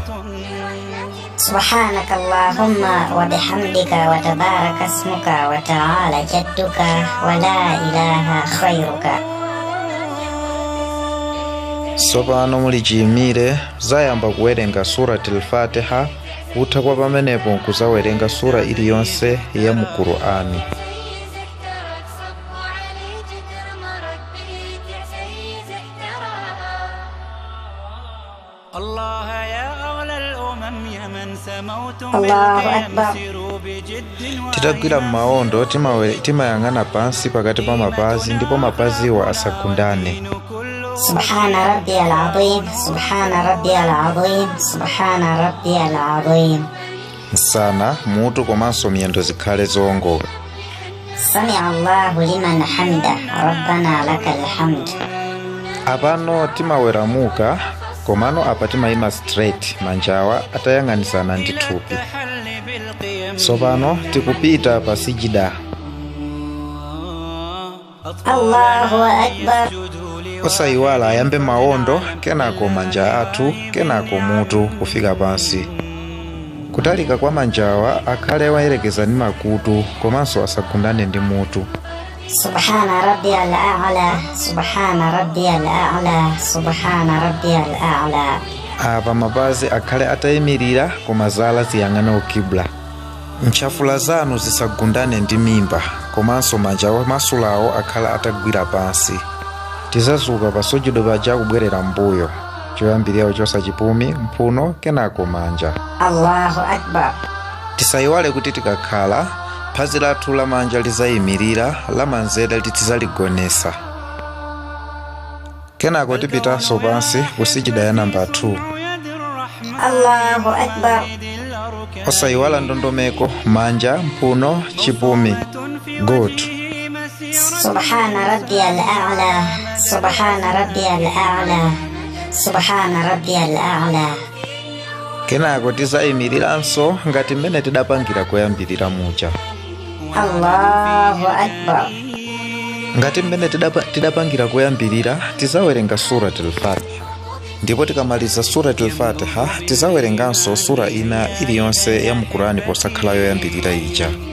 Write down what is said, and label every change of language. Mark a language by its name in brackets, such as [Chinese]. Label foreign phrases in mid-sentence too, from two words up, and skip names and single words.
[Arabic] سبحانك اللهم وبحمدك وتبارك اسمك وتعالى جدك ولا إله خيرك. [Nyanja] Sopano mulijimire zayamba kuwerenga [Arabic] سورة الفاتحة [Nyanja] kutha kwa pamenepo nkuzawerenga sura iliyonse ya mu Qur'ani. [Arabic] الله أكبر. [Nyanja] Titagwira maondo timayang'ana pansi pakati pa mapazi ndipo mapaziwa asagundane. [Arabic] سبحان ربي العظيم، سبحان ربي العظيم، سبحان ربي العظيم. [Nyanja] Msana mutu komanso miyendo zikhale zongoka. [Arabic] سمع الله لمن حمده، ربنا لك الحمد. [Nyanja] Apano timaweramuka komano apa timayima straight manjawa atayang'anisana ndi thupi. Sopano tikupita pa sijida. [Arabic] الله أكبر. [Nyanja] Osayiwala ayambe maondo kenako manja athu kenako mutu kufika pansi. Kutalika kwa manjawa akhale wayerekeza ndi makutu komanso asagundane ndi mutu. [Arabic] سبحان ربي الأعلى، سبحان ربي الأعلى، سبحان ربي الأعلى. [Nyanja] Apa mapazi akhale atayimirira koma zala ziyang'ana ukibla. Ntchafula zanu zisagundane ndi mimba komanso manjawa masulawo akhala atagwira pansi. Tizazuka pa sujudu paja kubwerera mbuyo. Choyambirira chosa chipumi mphuno kenako manja. [Arabic] الله أكبر. [Nyanja] Tisayiwale kuti tikakhala phazi lathu la manja lizayimirira la manzere tizaligonesa. Kenako tipitanso pansi kusijida ya namba 2. [Arabic] الله أكبر. [Nyanja] Osayiwala ndondomeko manja mphuno chipumi. Good. [Arabic] سبحان ربي الأعلى، سبحان ربي الأعلى، سبحان ربي الأعلى. [Nyanja] Kenako tizayimiriranso ngati mmene tidapangira koyambirira muja. [Arabic] الله أكبر. [Nyanja] Ngati mmene tidapangira koyambirira tizawerenga [Arabic] سورة الفاتحة. [Nyanja] Ndipo tikamaliza [Arabic] سورة الفاتحة [Nyanja] tizawerenganso sura ina iliyonse ya mu Qur'ani posakhala yoyambirira ija.